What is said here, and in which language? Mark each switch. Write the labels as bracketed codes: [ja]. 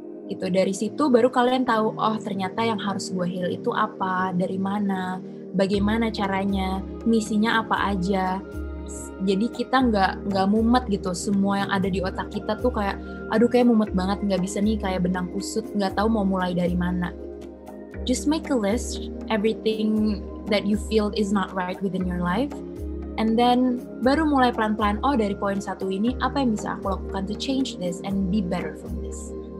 [id] Gitu, dari situ baru kalian tahu, oh ternyata yang harus gue heal itu apa, dari mana, bagaimana caranya, misinya apa aja. Jadi kita nggak mumet gitu, semua yang ada di otak kita tuh kayak, aduh kayak mumet banget, nggak bisa nih, kayak benang kusut, nggak tahu mau mulai dari mana. [en] Just make a list, everything that you feel is not right within your life. [id] And then baru mulai pelan-pelan, oh dari poin 1 ini apa yang bisa aku lakukan [en] to change this and be better from this.